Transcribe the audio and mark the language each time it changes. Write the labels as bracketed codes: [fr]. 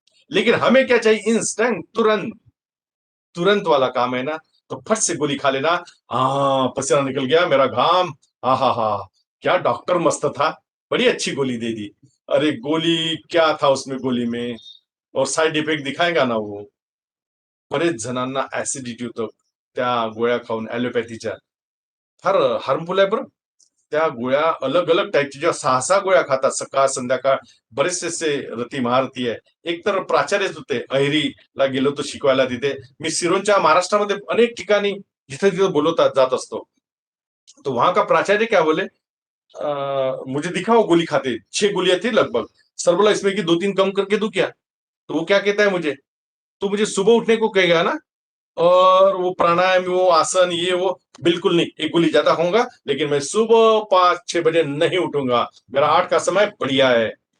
[hi] लेकिन हमें क्या चाहिए, इंस्टेंट, तुरंत। तुरंत वाला काम है ना, तो फट से गोली खा लेना। हाँ, पसीना निकल गया, मेरा घाम, हाँ हाँ हाँ, क्या डॉक्टर मस्त था, बड़ी अच्छी गोली दे दी। अरे गोली क्या था उसमें, गोली में और साइड इफेक्ट दिखाएगा ना वो। [mr] बरेच जणांना ऍसिडिटी होतं त्या गोळ्या खाऊन, ऍलोपॅथीच्या फार हार्मफुल आहे बरं. त्या गोळ्या अलग अलग टाईपच्या, जेव्हा 6-6 गोळ्या खातात सकाळ संध्याकाळ, बरेचसे असे रती महारथी आहे. एक तर प्राचार्यच होते, अहेरीला गेलो तो शिकवायला तिथे. मी सिरोंच्या महाराष्ट्रामध्ये अनेक ठिकाणी जिथे तिथे बोलवतात जात असतो. [hi] तो वहां का प्राचार्य क्या बोले, मुझे दिखाओ गोली खाते, 6 गोलियां थी लगभग। सर बोला इसमें की 2-3 कम करके दूं क्या? तो वो क्या कहता है मुझे, तो मुझे सुबह उठने को कहेगा ना, और वो प्राणायाम, वो आसन, ये वो, बिल्कुल नहीं, एक गोली ज्यादा खाऊंगा, लेकिन मैं सुबह 5-6 बजे नहीं उठूंगा, मेरा 8 का समय बढ़िया है।